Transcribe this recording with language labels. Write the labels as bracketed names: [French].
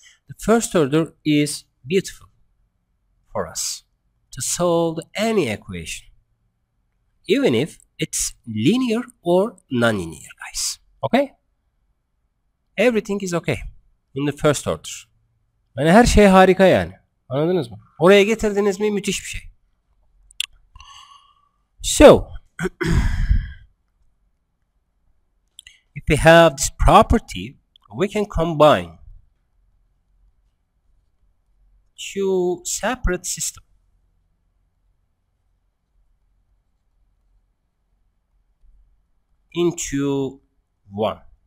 [English] The first order is beautiful for us to solve any equation, even if it's linear or non-linear, guys. Okay? Everything is okay in the first order. [Turkish] Yani her şey harika yani. Anladınız mı? Oraya getirdiniz mi müthiş bir şey. [English] So, if we have this property, we can combine two separate systems into one.